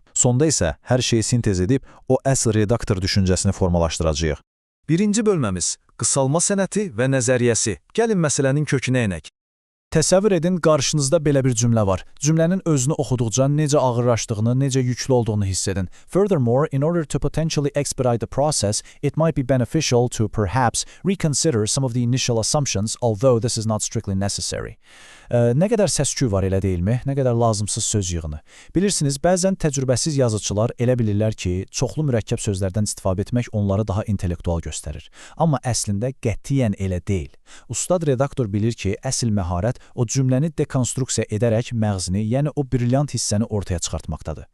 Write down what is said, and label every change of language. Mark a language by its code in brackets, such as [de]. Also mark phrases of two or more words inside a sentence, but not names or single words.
[az] Sonda isə hər şeyi sintez edib o əsl redaktor düşüncəsini formalaşdıracağıq. Birinci bölməmiz qısalma sənəti və nəzəriyyəsi. Gəlin məsələnin kökünə enək. Təsəvvür edin, qarşınızda belə bir cümlə var. Cümlənin özünü oxuduqca necə ağırlaşdığını, necə yüklü olduğunu hiss edin. [en] Furthermore, in order to potentially expedite the process, it might be beneficial to perhaps reconsider some of the initial assumptions, although this is not strictly necessary. [az] Nə qədər səs-küy var, elə deyilmi? Nə qədər lazımsız söz yığını. Bilirsiniz, bəzən təcrübəsiz yazıçılar elə bilirlər ki, çoxlu mürəkkəb sözlərdən istifadə etmək onları daha intellektual göstərir. Amma əslində qətiyyən elə deyil. Ustad redaktor bilir ki, əsl məharət o cümləni dekonstruksiya edərək məğzini, yəni o brilyant hissəni ortaya çıxartmaqdadır.